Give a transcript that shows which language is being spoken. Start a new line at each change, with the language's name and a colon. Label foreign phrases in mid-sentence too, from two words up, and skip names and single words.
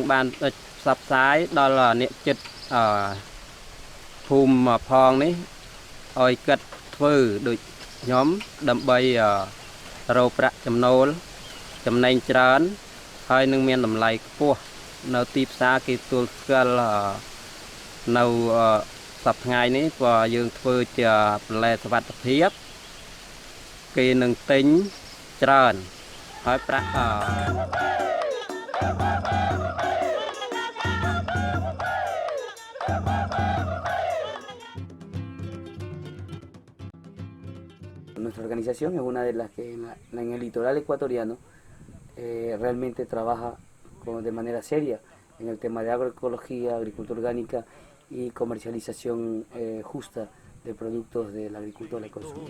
Khmer: បានផ្សព្វផ្សាយដល់អ្នកចិត្តភូមិផងនេះឲ្យគាត់ធ្វើដូចខ្ញុំដើម្បីរកប្រាក់ចំណូលចំណេញច្រើនហើយនឹងមានតម្លៃខ្ពស់នៅទីផ្សារគេទទួលស្គាល់នៅសប្តាហ៍ថ្ងៃនេះព្រោះយើងធ្វើជាបន្លែសុវត្ថិភាពគេនឹងទិញច្រើនហើយប្រាក់
Spanish: Nuestra organización es una de las que en el litoral ecuatoriano realmente trabaja de manera seria en el tema de agroecología, agricultura orgánica y comercialización justa de productos del agricultor y consumidor.